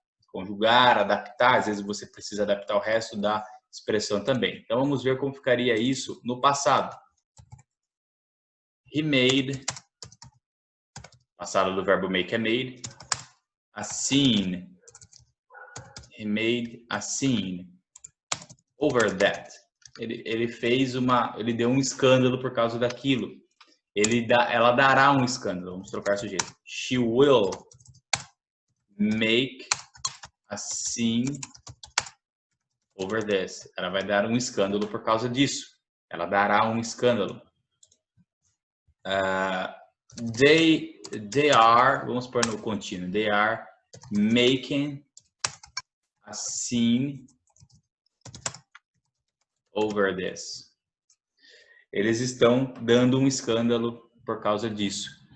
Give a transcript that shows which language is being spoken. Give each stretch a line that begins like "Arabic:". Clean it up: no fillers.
Portuguese: Conjugar, adaptar. Às vezes você precisa adaptar o resto da expressão também. Então vamos ver como ficaria isso no passado.
English: He made,
Portuguese: passado do verbo make é made,
English: a scene. He made a scene over that.
Portuguese: Ele fez ele deu um escândalo por causa daquilo. Ela dará um escândalo. Vamos trocar o sujeito.
English: She will make a scene over this.
Portuguese: Ela vai dar um escândalo por causa disso. Ela dará um escândalo.
English: They are,
Portuguese: vamos pôr no contínuo.
English: They are making a scene over this.
Portuguese: Eles estão dando um escândalo por causa disso.